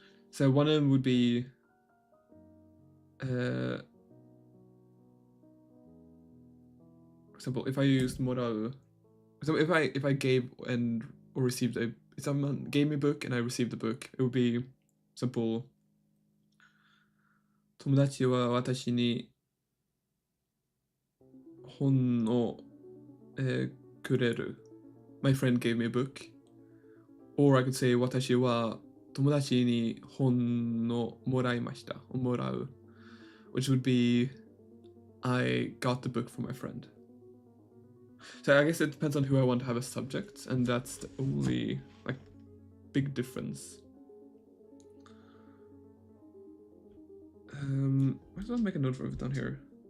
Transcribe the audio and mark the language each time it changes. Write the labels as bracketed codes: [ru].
[en] So one of them would be for example, if I used morau, so if I gave and or received a, if someone gave me a book and I received the book, it would be simple. [ja] 友達は私に本をくれる. [en] My friend gave me a book. Or I could say [ja] 私は友達に本をもらいました. Or もらう. [en] Which would be I got the book from my friend. So I guess it depends on who I want to have as subject, and that's the only like big difference. Why don't I make a note of it down here?